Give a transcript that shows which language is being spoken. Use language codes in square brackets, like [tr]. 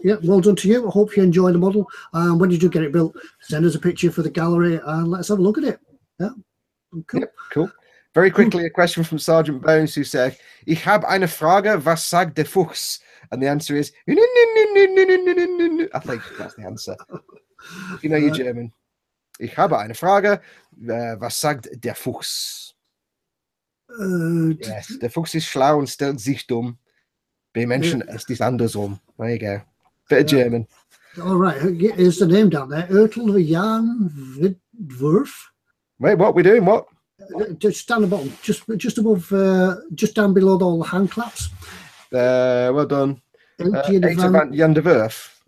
[en] Yeah, well done to you. I hope you enjoy the model. When you do get it built, send us a picture for the gallery and let's have a look at it. Yeah, cool. Yep, cool. Very quickly, a question from Sergeant Bones who said, [de] "Ich habe eine Frage, was sagt der Fuchs?" [en] And the answer is, I think that's the answer. If you know your German. [de] Ich habe eine Frage, was sagt der Fuchs? Yes, der Fuchs ist schlau und stellt sich dumm. Bei Menschen ist es andersrum. [en] There you go. Bit of German. All right, here's the name down there. Ertel Jan Widwurf. Wait, what? We're doing what? Just down the bottom, just above, just down below all the hand claps. Well done. Van der Werf.